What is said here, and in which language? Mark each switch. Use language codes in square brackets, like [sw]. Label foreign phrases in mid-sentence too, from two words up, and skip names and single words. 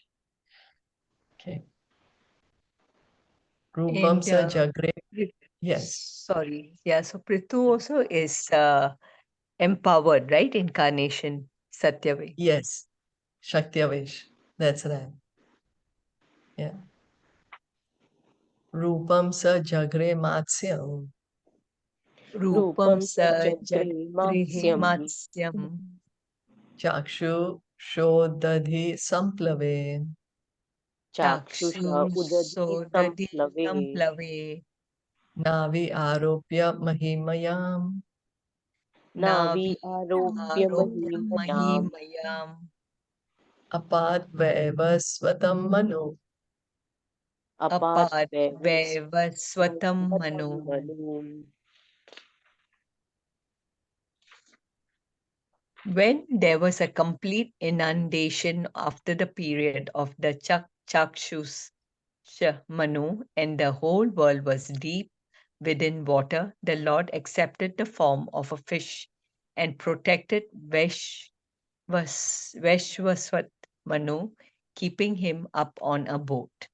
[sa] Okay. Rupam [en] And [sa] sa jagre. Yes. [en] sorry, yeah. So Prithu also is empowered, right? Incarnation, Satyavi. Yes. Shaktiavesh. That's right. Yeah. [sa] Rupam sa jagre matsyam. Rupam sa Chakre jagrihe Matsyam. matsyam. Chakshu shodadhi samplave. Chakshusha Chakshu Udadi sodadi Samplave. samplave. Navi aropya mahimayam. Navi Navi Aropya aropya Mahimayam. mahimayam. Apat vaivasvatam manu. Apat Apat Vevas vevaswatam Vatam manu. Manu. [en] When there was a complete inundation after the period of the Chakshus Manu and the whole world was deep within water, the Lord accepted the form of a fish and protected Veshwaswat Manu, keeping him up on a boat.